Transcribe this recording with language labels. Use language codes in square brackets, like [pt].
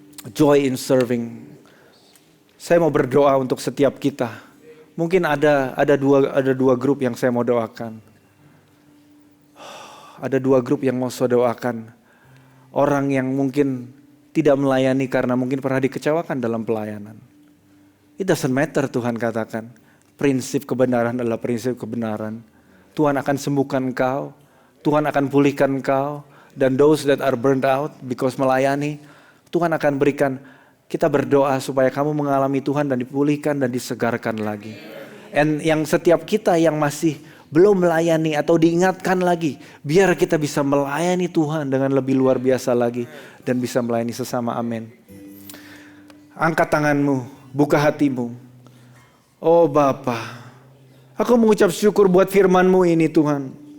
[en] Joy in serving. [id] Saya mau berdoa untuk setiap kita. Mungkin ada dua grup yang saya mau doakan. Ada 2 grup yang mau saya doakan. Orang yang mungkin tidak melayani karena mungkin pernah dikecewakan dalam pelayanan. [en] It doesn't matter, [id] Tuhan katakan. Prinsip kebenaran adalah prinsip kebenaran. Tuhan akan sembuhkan engkau. Tuhan akan pulihkan engkau. Dan [en] those that are burned out because [id] melayani, Tuhan akan berikan. Kita berdoa supaya kamu mengalami Tuhan dan dipulihkan dan disegarkan lagi. [en] And [id] yang setiap kita yang masih belum melayani atau diingatkan lagi, biar kita bisa melayani Tuhan dengan lebih luar biasa lagi dan bisa melayani sesama. Amin. Angkat tanganmu, buka hatimu. Oh Bapa, aku mengucap syukur buat firman-Mu ini Tuhan.